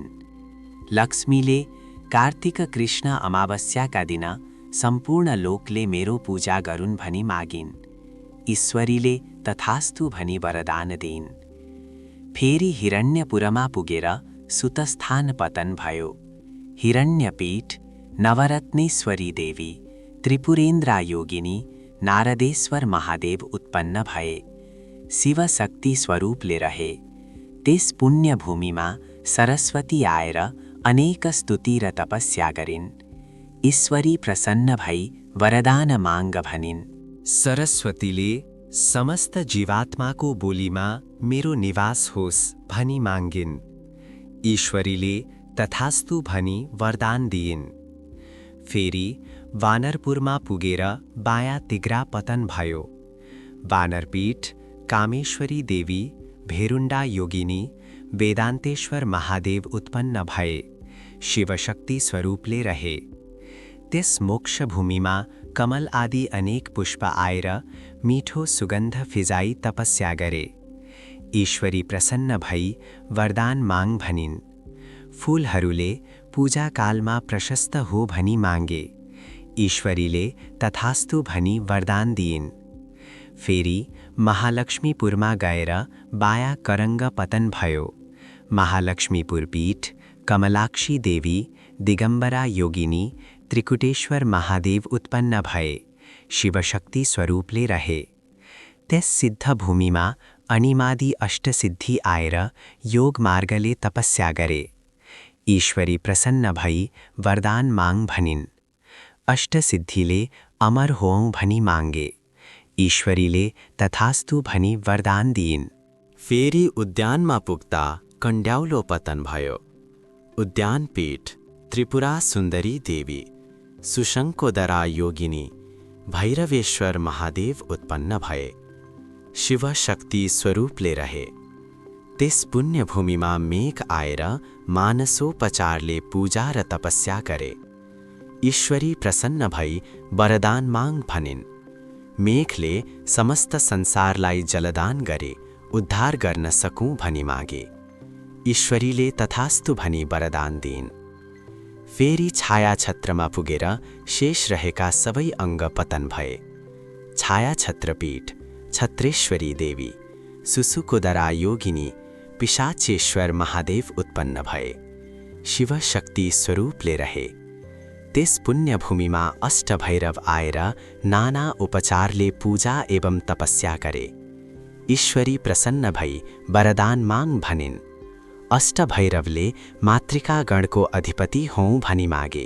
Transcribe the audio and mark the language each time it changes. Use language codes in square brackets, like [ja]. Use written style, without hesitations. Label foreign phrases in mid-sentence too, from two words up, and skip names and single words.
[ne] लक्ष्मीले कार्तिक कृष्ण अमावस्याका दिन सम्पूर्ण लोकले मेरो पूजा गरून् भनी मागिन्। ईश्वरीले तथास्तु भनी वरदान दिइन्। फेरि हिरण्यपुरमा पुगेर सुतस्थान पतन भयो। हिरण्यपीठ, नवरत्नेश्वरी देवी, त्रिपुरेन्द्रा योगिनी, नारदेश्वर महादेव उत्पन्न भए। शिव शक्ति स्वरूपले रहे। त्यस पुण्य भूमिमा सरस्वती आएर अनेक स्तुति र तपस्या गरिन्। ईश्वरी प्रसन्न भई वरदान माग भनिन्। सरस्वतीले समस्त जीवात्माको बोलीमा मेरो निवास होस् भनी मागिन्। ईश्वरीले तथास्तु भनी वरदान दिइन्। फेरि वानरपुरमा पुगेर बायाँ तिघ्रा पतन भयो। वानरपीठ, कामेश्वरी देवी, भेरुण्डा योगिनी, वेदान्तेश्वर महादेव उत्पन्न भए। शिवशक्ति स्वरूपले रहे। त्यस मोक्ष भूमिमा कमल आदि अनेक पुष्प आएर मीठो सुगन्ध फिजाई तपस्या गरे। ईश्वरी प्रसन्न भई वरदान माग भनिन्। फूलहरूले पूजाकालमा प्रशस्त हो भनी मागे। ईश्वरीले तथास्तु भनी वरदान दिइन्। फेरि महालक्ष्मीपुरमा गएर बायाँ करङ्ग पतन भयो। महालक्ष्मीपुर पीठ, कमलाक्षी देवी, दिगम्बरा योगिनी, त्रिकुटेश्वर महादेव उत्पन्न भए। शिवशक्ति स्वरूपले रहे। त्यस सिद्ध भूमिमा अनिमादि अष्टसिद्धि आएर योग मार्गले तपस्या गरे। ईश्वरी प्रसन्न भई वरदान माग भनिन्। अष्टसिद्धिले अमर होऊँ भनी मागे। ईश्वरीले तथास्तु भनी वरदान दिइन्। फेरि उद्यानमा पुग्दा कण्ड्याउलो पतन भयो। उद्यानपीठ, त्रिपुरा सुन्दरी देवी, सुशङ्कोदरा योगिनी, भैरवेश्वर महादेव उत्पन्न भए। शिव शक्ति स्वरूपले रहे। त्यस पुण्य भूमिमा मेघ आएर मानसोपचारले पूजा र तपस्या गरे। ईश्वरी प्रसन्न भई वरदान माग भनिन्। मेघले समस्त संसारलाई जलदान गरे उद्धार गर्न सकूँ भनी मागे। ईश्वरीले तथास्तु भनी वरदान दिइन्। फेरि छायाछत्रमा पुगेर शेष रहेका सबै अङ्ग पतन भए। छायाछत्रपीठ, छत्रेश्वरी देवी, सुसुकोदरा योगिनी, पिशाचेश्वर महादेव उत्पन्न भए। शिव शक्ति स्वरूपले रहे। त्यस पुण्यभूमिमा अष्टभैरव आएर नाना उपचारले पूजा एवं तपस्या गरे। ईश्वरी प्रसन्न भई वरदान माग भनिन्। अष्टभैरवले मातृकागणको अधिपति हौँ भनी मागे।